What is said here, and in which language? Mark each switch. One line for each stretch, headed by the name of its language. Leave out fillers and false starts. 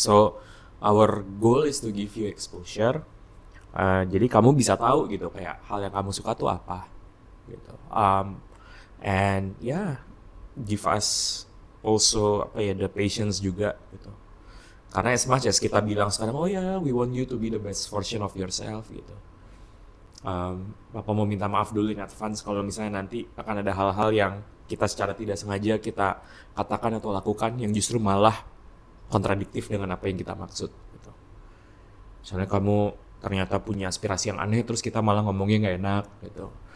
English: So our goal is to give you exposure.
Indonesian: Jadi kamu bisa tahu gitu kayak hal yang kamu suka tuh apa gitu.
English: And yeah, give us also apa ya, the patience juga gitu. Karena as much as
Indonesian: kita bilang sekarang,
English: oh ya, we want you to be the best version of yourself gitu.
Indonesian: Bapak mau minta maaf dulu
English: in advance
Indonesian: kalau misalnya nanti akan ada hal-hal yang kita secara tidak sengaja kita katakan atau lakukan yang justru malah kontradiktif dengan apa yang kita maksud gitu. Misalnya kamu ternyata punya aspirasi yang aneh terus kita malah ngomongnya nggak enak gitu.